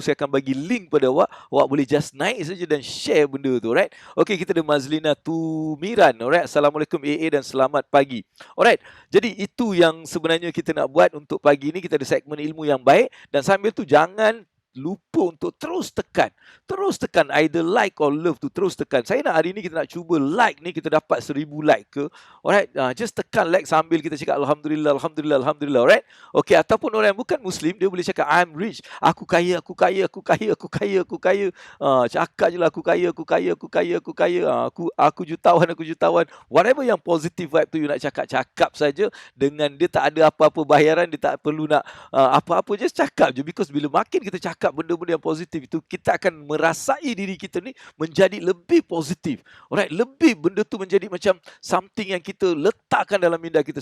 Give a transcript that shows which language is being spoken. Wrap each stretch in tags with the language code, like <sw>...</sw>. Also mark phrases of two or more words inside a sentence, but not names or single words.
<ms>Saya akan bagi link pada awak. Awak boleh just naik saja dan share benda tu, right? Okey, kita ada Mazlina Tumiran. Alright, Assalamualaikum AA dan selamat pagi. Alright, jadi itu yang sebenarnya kita nak buat untuk pagi ni. Kita ada segmen ilmu yang baik. Dan sambil tu jangan lupa untuk terus tekan</ms> <en>either like or love</en> <ms>tu, terus tekan. Saya nak hari ni kita nak cuba like ni kita dapat 1000 like ke. Alright, just tekan like sambil kita cakap</ms> <ar>الحمد لله، الحمد لله، الحمد لله.</ar> <en>Alright, okay.</en> <ms>Ataupun orang yang bukan Muslim, dia boleh cakap</ms> <en>I'm rich,</en> <ms>aku kaya, aku kaya, aku kaya, aku kaya, aku kaya. Cakap je lah aku kaya, aku kaya, aku kaya, aku kaya. Aku jutawan, aku jutawan. Whatever yang</ms> <en>positive vibe</en> <ms>tu you nak cakap saja, dengan dia tak ada apa-apa bayaran, dia tak perlu nak apa-apa, just cakap je. Because bila makin kita cakap benda-benda yang positif itu, kita akan merasai diri kita ni menjadi lebih positif. Alright, lebih benda tu menjadi macam something yang kita letakkan dalam minda kita.</ms>